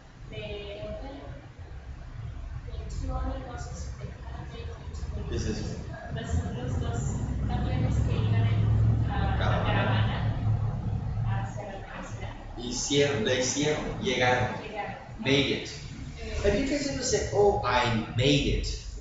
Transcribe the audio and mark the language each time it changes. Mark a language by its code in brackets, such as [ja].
[en] The two other buses in the caravan. [es] ¿Qué es eso? Los dos camiones que iban a la caravana hacia la universidad. Llegaron. [en] Made it. Have you guys ever said, oh, I made it?